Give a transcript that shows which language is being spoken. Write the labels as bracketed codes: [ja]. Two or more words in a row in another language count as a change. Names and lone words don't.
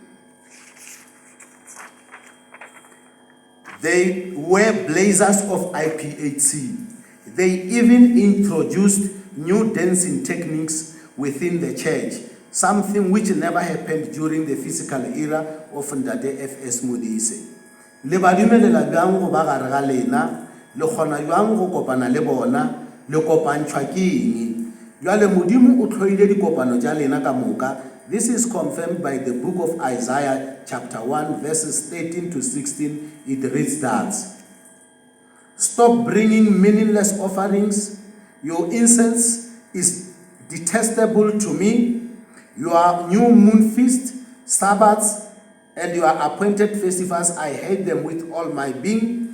[en] They were blazers of IPHC. They even introduced new dancing techniques within the church, something which never happened during the physical era of Ntate FS Modise. [nso] Le badumelela bjang go ba gare ga lena, le kgona bjang go kopana le bona, le kopantšhwa ke eng? Jwale Modimo o tlhoile dikopano tša lena ka moka. [en] This is confirmed by the book of Isaiah chapter 1 verses 13 to 16. It reads that, stop bringing meaningless offerings. Your incense is detestable to me. Your new moon feast, Sabbaths, and your appointed festivals, I hate them with all my being.